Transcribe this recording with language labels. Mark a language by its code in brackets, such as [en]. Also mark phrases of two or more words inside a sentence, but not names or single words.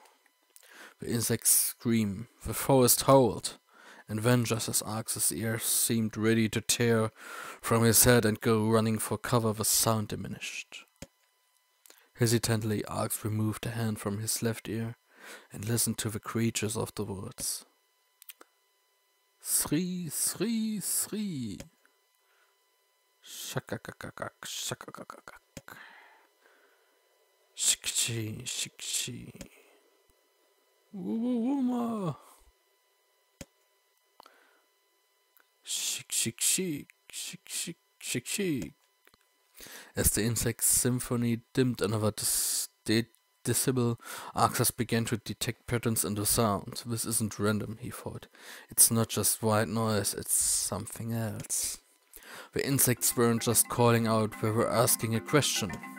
[en] The insects screamed, the forest howled, and then just as Arx's ears seemed ready to tear from his head and go running for cover, the sound diminished. Hesitantly, Arx removed a hand from his left ear and listened to the creatures of the woods. Sri, Sri, Sri. Shakakakakak, shakakakakak. Shikchi, shikchi. Woo-woo-woo-ma. Shik, chic, chic, chic, chic, chic, chic. As the insect symphony dimmed another decibel, Arxas began to detect patterns in the sound. This isn't random, he thought. It's not just white noise, it's something else. The insects weren't just calling out, they were asking a question.